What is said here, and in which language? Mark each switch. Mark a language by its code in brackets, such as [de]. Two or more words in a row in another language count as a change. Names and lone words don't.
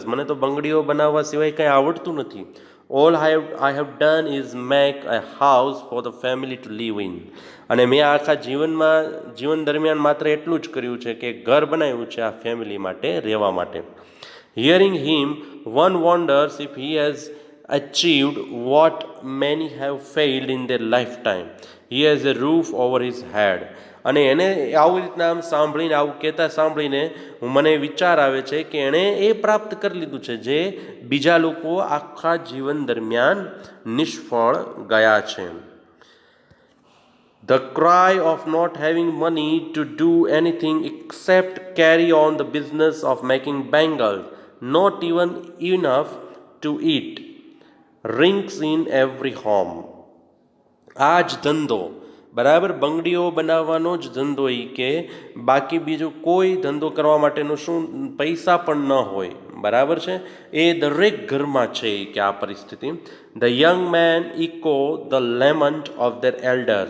[gu] મને તો બંગડીઓ બનાવવા સિવાય કંઈ આવડતું નથી. [en] All I have done is make a house for the family to live in. [gu] અને મેં આખા જીવન દરમિયાન માત્ર એટલું જ કર્યું છે કે ઘર બનાવ્યું છે આ ફેમિલી માટે, રહેવા માટે. [en] Hearing him one wonders if he has achieved what many have failed in their lifetime. He has a roof over his head. [gu] અને એને આવી રીતના આમ સાંભળીને, આવું કહેતા સાંભળીને મને વિચાર આવે છે કે એણે એ પ્રાપ્ત કરી લીધું છે જે બીજા લોકો આખા જીવન દરમિયાન નિષ્ફળ ગયા છે. [en] The cry of not having money to do anything except carry on the business of making bangles, not even enough to eat, rings in every home. [gu] આ જ ધંધો, બરાબર, બંગડીઓ બનાવવાનો જ ધંધો એ કે બાકી બીજો કોઈ ધંધો કરવા માટેનો શું પૈસા પણ ન હોય, બરાબર છે, એ દરેક ઘરમાં છે કે આ પરિસ્થિતિ. [en] The young men echo the lament of their elders.